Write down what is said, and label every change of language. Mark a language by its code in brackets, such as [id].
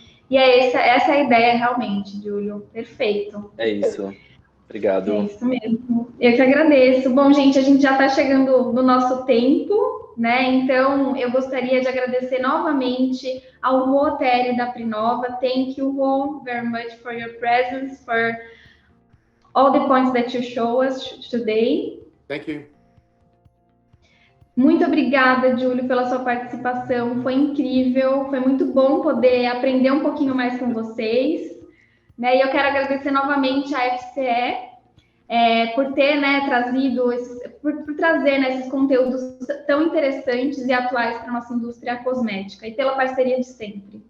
[pt] E essa é a ideia, realmente, Júlio. Perfeito. É isso. Obrigado. É isso mesmo. Eu que agradeço. Bom, gente, a gente já está chegando no nosso tempo, né? Então, eu gostaria de agradecer novamente ao Rô Terry da Prinova. [en] Thank you, Rô, very much for your presence, for all the points that you show us today. Thank you. [pt] Muito obrigada, Júlio, pela sua participação. Foi incrível, foi muito bom poder aprender um pouquinho mais com vocês. Né? E eu quero agradecer novamente à FCE por ter, né, trazido, por trazer, né, esses conteúdos tão interessantes e atuais para a nossa indústria cosmética e pela parceria de sempre.